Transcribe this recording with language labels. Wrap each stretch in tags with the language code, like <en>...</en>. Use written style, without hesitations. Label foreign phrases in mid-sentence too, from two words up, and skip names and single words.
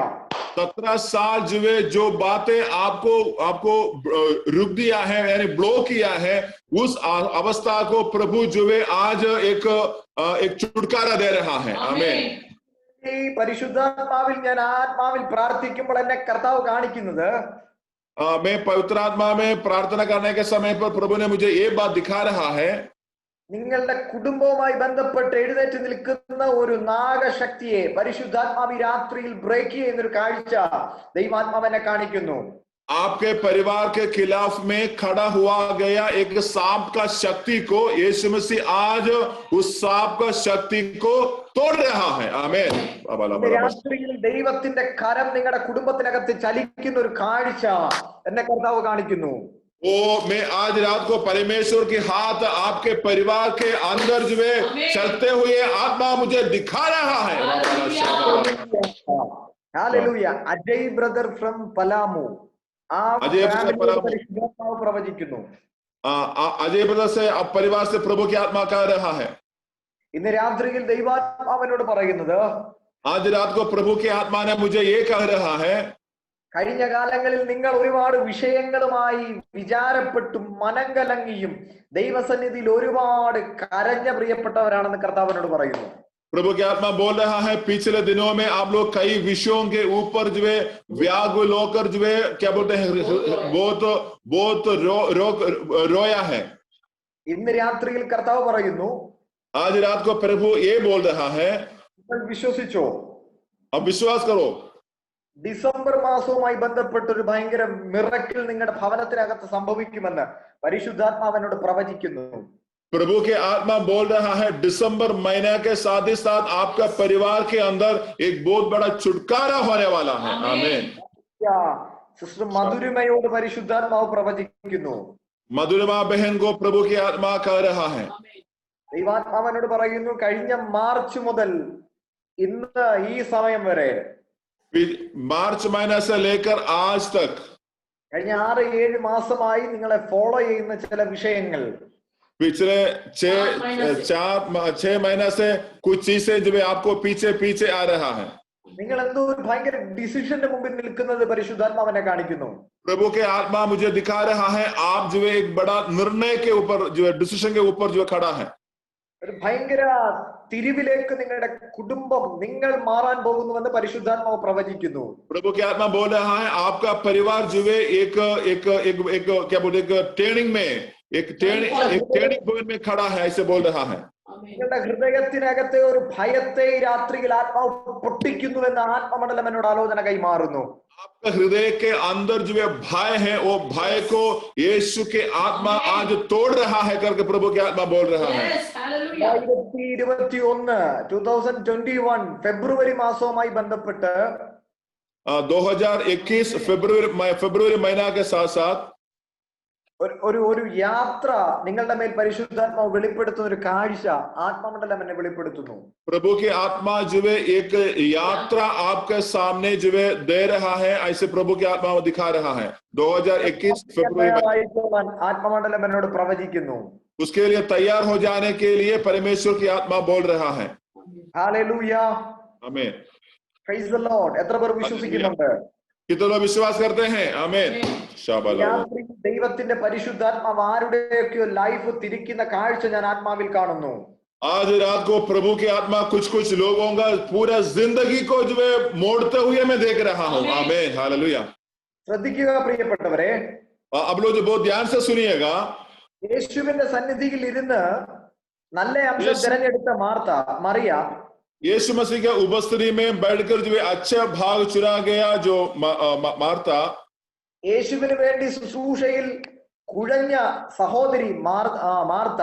<hi>17 साल जो बातें आपको रुक दिया है, यानी ब्लॉक किया है, उस अवस्था को प्रभु जो है आज एक छुटकारा दे रहा है. आमीन.</hi> <ml>ഈ പരിശുദ്ധാത്മാവിൽ ഞാൻ ആത്മാവിൽ പ്രാർത്ഥിക്കുമ്പോൾ എന്നെ കർത്താവ് കാണിക്കുന്നത്,</ml> <hi>मैं पवित्र आत्मा में प्रार्थना करने के समय पर प्रभु ने मुझे ये बात दिखा रहा है.</hi> <ml>നിങ്ങളുടെ കുടുംബവുമായി ബന്ധപ്പെട്ട് എഴുന്നേറ്റ് നിൽക്കുന്ന ഒരു നാഗശക്തിയെ പരിശുദ്ധാത്മാവ് രാത്രിയിൽ ബ്രേക്ക് ചെയ്യുന്ന ഒരു കാഴ്ച ദൈവാത്മാവ് എന്നെ കാണിക്കുന്നു.</ml> <hi>आपके परिवार के खिलाफ में खड़ा हुआ गया एक सांप का शक्ति को यीशु मसीह आज उस सांप का शक्ति को तोड़ रहा है. आमीन.</hi> <ml>രാത്രിയിൽ ദൈവത്തിന്റെ കരം നിങ്ങളുടെ കുടുംബത്തിനകത്ത് ചലിക്കുന്ന ഒരു കാഴ്ച എന്നെ കർത്താവ് കാണിക്കുന്നു.</ml> <hi>ओ मैं आज रात को परमेश्वर के हाथ आपके परिवार के अंदर जो है चलते हुए आत्मा मुझे दिखा रहा है. हालेलुया. अजय</hi> <en>brother from</en> <hi>पलामू, പ്രവചിക്കുന്നു. अजय ब्रदर से अब परिवार से प्रभु की आत्मा कह रहा है.</hi> <ml>ഇന്ന് രാത്രിയിൽ ദൈവാത്മാവനോട് പറയുന്നത്,</ml> <hi>आज रात को प्रभु की आत्मा ने मुझे ये कह रहा है,</hi> <ml>കഴിഞ്ഞ കാലങ്ങളിൽ നിങ്ങൾ ഒരുപാട് വിഷയങ്ങളുമായി വിചാരപ്പെട്ടും മനങ്കലങ്ങിയും ദൈവസന്നിധിയിൽ ഒരുപാട് കരഞ്ഞ പ്രിയപ്പെട്ടവരാണെന്ന് കർത്താവിനോട് പറയുന്നു.</ml> <hi>प्रभु की आत्मा बोल रहा है पिछले दिनों में आप लोग कई विषयों के ऊपर जो है व्याकुल होकर जो है क्या बोलते हैं बहुत रोया है.</hi> <ml>ഇന്ന് രാത്രിയിൽ കർത്താവ് പറയുന്നു,</ml> <hi>आज रात को प्रभु ये बोल रहा है,</hi> <ml>വിശ്വസിച്ചോ,</ml> <hi>अब विश्वास करो.</hi> <ml>ഡിസംബർ മാസവുമായി ബന്ധപ്പെട്ട ഒരു ഭയങ്കര മിറക്കിൾ നിങ്ങളുടെ ഭവനത്തിനകത്ത് സംഭവിക്കുമെന്ന് പരിശുദ്ധാത്മാവനോട് പ്രവചിക്കുന്നു.</ml> <hi>प्रभु के आत्मा बोल रहा है दिसंबर महीने के साथ ही साथ आपका परिवार के अंदर एक बहुत बड़ा छुटकारा होने वाला है. आमीन.</hi> <ml>सिस्टर मधुरिमयोട് പരിശുദ്ധാത്മാവ് പ്രവചിക്കുന്നു.</ml> <hi>मधुरिमा बहन को प्रभु की आत्मा कह रहा है.</hi> <ml>ദൈവാത്മാവനോട് പറയുന്നു, കഴിഞ്ഞ മാർച്ച് മുതൽ ഇന്ന് ഈ സമയം വരെ,</ml> <hi>मार्च महीने से लेकर आज तक,</hi> <ml>കഴിഞ്ഞ 6-7 മാസമായി നിങ്ങളെ ഫോളോ ചെയ്യുന്ന ചില വിഷയങ്ങൾ,</ml> <hi>पिछले 6 महीने से कुछ चीजें जो आपको पीछे पीछे आ रहा है.</hi> <ml>നിങ്ങൾ എന്തോ ഒരു ഭയങ്കര ഡിസിഷന്റെ മുമ്പിൽ നിൽക്കുന്നത് പരിശുദ്ധാത്മാവനെ കാണിക്കുന്നു.</ml> <hi>प्रभु के आत्मा मुझे दिखा रहा है आप जो है एक बड़ा निर्णय के ऊपर जो है डिसीजन के ऊपर जो खड़ा है.</hi> <ml>ഒരു ഭയങ്കര തിരിവിലേക്ക് നിങ്ങളുടെ കുടുംബം നിങ്ങൾ മാറാൻ പോകുന്നുവെന്ന് പരിശുദ്ധാത്മാവ് പ്രവചിക്കുന്നു.</ml> <hi>प्रभु के आत्मा बोल रहा है आपका परिवार जो है एक क्या बोलते हैं टर्निंग में एक</hi> <en>turning point</en> <hi>में खड़ा है, ऐसे बोल रहा है.</hi> <ml>നിങ്ങളുടെ ഹൃദയത്തിനകത്തെ ഒരു ഭയത്തെ ഈ രാത്രിയിൽ ആത്മാവ് പൊട്ടിക്കുന്നുവെന്ന് ആത്മമണ്ഡലം എന്നോട് ആലോചന കൈമാറുന്നു.</ml> <hi>आपका हृदय के अंदर जो भय है वो भय को यीशु के आत्मा आज तोड़ रहा है करके प्रभु के आत्मा बोल रहा है.</hi> <ml>2021 ഫെബ്രുവരി മാസവുമായി ബന്ധപ്പെട്ട്</ml> <hi>2021 ഫെബ്രുവരി महीना के साथ साथ</hi> <ml>ഒരു യാത്ര നിങ്ങളുടെ മേൽ പരിശുദ്ധാത്മാവ് വെളിപ്പെടുത്തുന്ന ഒരു കാഴ്ച ആത്മമണ്ഡലം എന്നെ വെളിപ്പെടുത്തുന്നു.</ml> <hi>प्रभु की आत्मा जो है एक यात्रा आपके सामने जो है दे रहा है, ऐसे प्रभु की आत्मा दिखा रहा है. 2021 फरवरी</hi> <ml>ആത്മമണ്ഡലം എന്നോട് പ്രവചിക്കുന്നു.</ml> <hi>उसके लिए तैयार हो जाने के लिए परमेश्वर की आत्मा बोल रहा है. हालेलुया, आमीन,</hi> <en>praise the lord.</en> <ml>എത്ര പേർ വിശ്വസിക്കുന്നുണ്ട്?</ml> <hi>कितने लोग विश्वास करते हैं? आमीन.</hi> <ml>ദൈവത്തിന്റെ പരിശുദ്ധാത്മാവ് ആരുടെയൊക്കെയോ ലൈഫ് തിരിക്കുന്ന കാഴ്ച ഞാൻ ആത്മാവിൽ കാണുന്നു.</ml> <hi>आज रात को प्रभु की आत्मा कुछ लोगों का पूरा जिंदगी को जो है मोड़ते हुए मैं देख रहा हूँ. आमीन, हालेलुया.</hi> <ml>ശ്രദ്ധിക്കുക പ്രിയപ്പെട്ടവരെ,</ml> <hi>अब लोग जो बहुत ध्यान से सुनिएगा.</hi> <ml>യേശുവിന്റെ സന്നിധിയിൽ ഇരുന്ന് നല്ല അംശം തിരഞ്ഞെടുത്ത മറിയ</ml> <hi>यीशु मसीह के उपस्थिति में बैठकर जो अच्छा भाग चुना गया जो मार्ता,</hi> <ml>യേശുവിന് വേണ്ടി ശുശ്രൂഷയിൽ കുഴഞ്ഞ സഹോദരി മാർത്ത,</ml>